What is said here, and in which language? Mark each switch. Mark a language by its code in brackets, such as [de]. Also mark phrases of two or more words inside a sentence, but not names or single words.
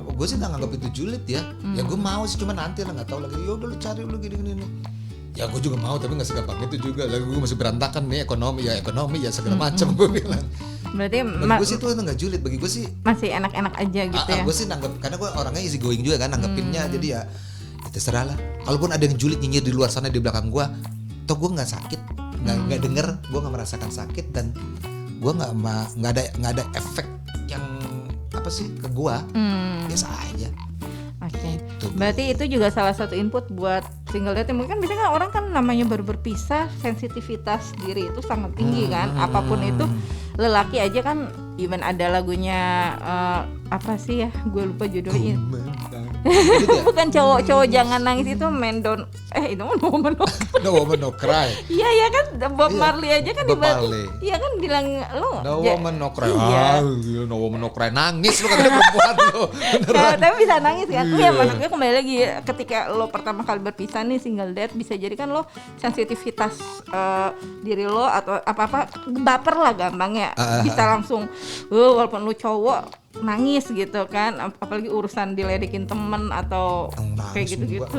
[id] Gue sih gak nganggap itu julid ya. Ya gue mau sih, cuma nanti lah gak tahu lagi. Ya udah lu cari lu gini. Ya gue juga mau, tapi gak segampang itu juga. Lagi gue masih berantakan nih ekonomi ya segala macam gue bilang. Berarti bagi gue sih itu gak julid, bagi gue sih masih enak-enak aja gitu ya. Gue sih nanggep, karena gue orangnya [en] easy going [id] juga kan nanggepinnya, jadi ya terserah lah. Kalaupun ada yang julid nyinyir di luar sana di belakang gue, toh gue nggak sakit, nggak denger, gue nggak merasakan sakit, dan gue nggak ada efek yang apa sih ke gue, biasa aja. Oke. Berarti itu juga salah satu input buat [en] single dating. [id] Mungkin biasanya orang kan namanya baru berpisah, sensitivitas diri itu sangat tinggi kan. Apapun itu lelaki aja kan even ada lagunya apa sih ya, gue lupa judulnya. Bukan cowok jangan nangis, itu [en] men don't [id] itu No Woman No Cry. No Woman No Cry. Iya ya kan, Bob Iya, Marley aja kan Bob Marley. iya kan bilang lo No Woman No Cry. Iya. No Woman No Cry, nangis lu katanya perempuan lu. Tapi bisa nangis kan. Iya. Iya, maksud gue kembali lagi ketika lo pertama kali berpisah nih, [en] single dad, [id] bisa jadi kan lo sensitivitas diri lo atau apa-apa baper lah gampangnya. Bisa langsung walaupun lo cowok nangis gitu kan, apalagi urusan diledekin temen atau kayak gitu-gitu.